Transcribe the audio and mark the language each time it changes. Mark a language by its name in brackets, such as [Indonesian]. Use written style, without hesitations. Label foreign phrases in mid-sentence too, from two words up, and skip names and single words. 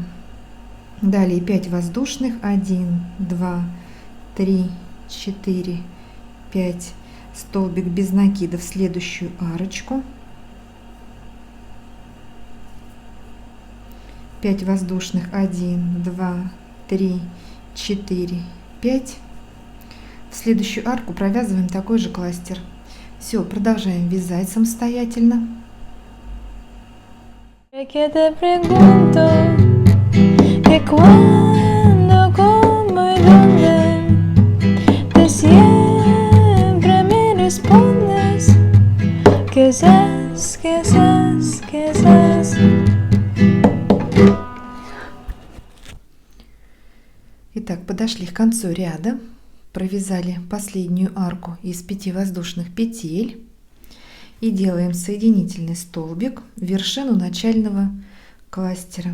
[Russian] Далее 5 воздушных, 1, 2, 3, 4, 5, столбик без накида в следующую арочку, 5 воздушных, 1, 2, 3, 4, 5. В следующую арку провязываем такой же кластер. Все, продолжаем вязать самостоятельно. [Spanish] Que te pregunto que cuándo, cómo y dónde, de siempre me respondes que sabes, que sabes, que sabes. [Russian] Итак, подошли к концу ряда, провязали последнюю арку из 5 воздушных петель. И делаем соединительный столбик в вершину начального кластера.